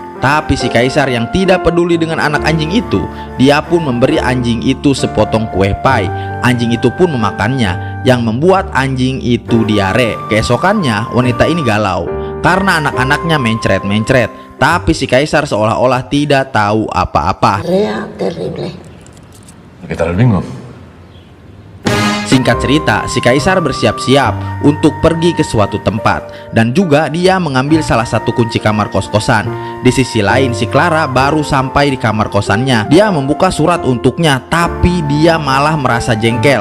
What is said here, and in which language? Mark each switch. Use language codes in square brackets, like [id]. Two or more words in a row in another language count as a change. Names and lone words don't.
[id] Tapi si Kaisar yang tidak peduli dengan anak anjing itu, dia pun memberi anjing itu sepotong kue pie. Anjing itu pun memakannya, yang membuat anjing itu diare. Keesokannya wanita ini galau karena anak-anaknya mencret-mencret. Tapi si Kaisar seolah-olah tidak tahu apa-apa. [es] Terrible. ¿Qué tal el bingo? [id] Singkat cerita, si Kaisar bersiap-siap untuk pergi ke suatu tempat dan juga dia mengambil salah satu kunci kamar kos-kosan. Di sisi lain, si Clara baru sampai di kamar kosannya. Dia membuka surat untuknya, tapi dia malah merasa jengkel.